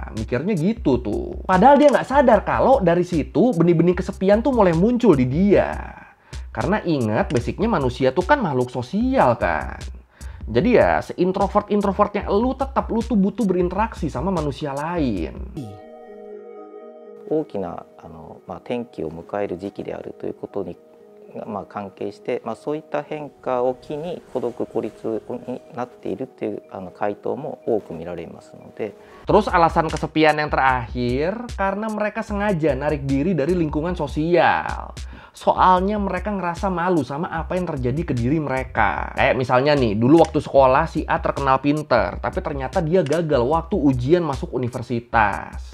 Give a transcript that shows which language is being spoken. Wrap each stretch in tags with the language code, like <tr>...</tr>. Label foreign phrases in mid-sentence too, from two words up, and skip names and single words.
<id>Mikirnya gitu tuh. Padahal dia nggak sadar kalau dari situ benih-benih kesepian tuh mulai muncul di dia. Karena ingat, basicnya manusia tuh kan makhluk sosial kan. Jadi ya, seintrovert-introvertnya lu tuh butuh berinteraksi sama manusia lain.</id> <ja>大きな転機を迎える時期であるということに、関係して、そういった変化を機に孤独孤立になっているという回答も多く見られますので。</ja> <id>Terus alasan kesepian yang terakhir, karena mereka sengaja narik diri dari lingkungan sosial. Soalnya mereka ngerasa malu sama apa yang terjadi ke diri mereka. Kayak misalnya nih, dulu waktu sekolah si A terkenal pinter, tapi ternyata dia gagal waktu ujian masuk universitas.</id>